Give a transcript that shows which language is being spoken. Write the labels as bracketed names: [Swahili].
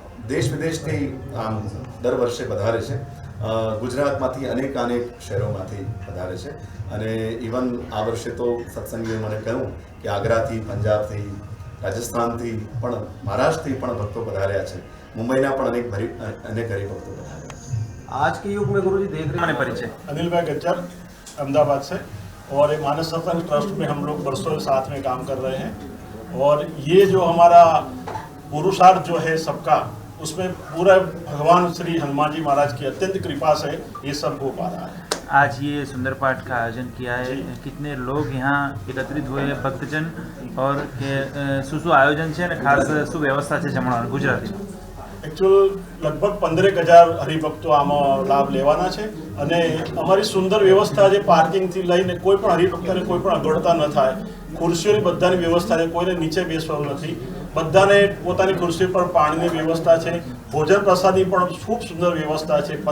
[Gujarati] देश विदेशથી આમ દર વર્ષે પધારે છે। ગુજરાતમાંથી અનેક શહેરોમાંથી પધારે છે અને ઇવન આ વર્ષે તો સત્સંગીએ મને કહ્યું કે આગ્રાથી પંજાબથી રાજસ્થાનથી પણ મહારાષ્ટ્રથી પણ ભક્તો પધાર્યા છે। મુંબઈના પણ અનેક હરિભક્તો પધાર્યા છે। [Hindi] आज के युग में गुरुजी देख रहे हैं परिचय अनिल भाई गज्जर अहमदाबाद से और ये मानस सत्संग ट्रस्ट में हम लोग वर्षों साथ में काम कर रहे हैं और ये जो हमारा पुरुषार्थ जो है सबका उसमें पूरा भगवान श्री हनुमान जी महाराज की अत्यंत कृपा से ये सब हो पा रहा है। आज ये सुंदर पाठ का आयोजन किया है, कितने लोग यहाँ एकत्रित हुए हैं भक्तजन और [Gujarati] શું આયોજન છે અને ખાસ શું વ્યવસ્થા છે જમણવાની ગુજરાતી एक्चुअल लगभग 15,000 हरिभक्तो आમાં લાભ લેવાના છે અને અમારી સુંદર વ્યવસ્થા છે પાર્કિંગથી લઈને કોઈ પણ હરિભક્તને કોઈ પણ અગવડતા ન થાય। ખુરશીઓની બધાની વ્યવસ્થા છે, કોઈને નીચે બેસવાનું નથી, બધાને પોતાની ખુરશી પર પાણીની વ્યવસ્થા છે, ભોજન પ્રસાદની પણ ખૂબ સુંદર વ્યવસ્થા છે।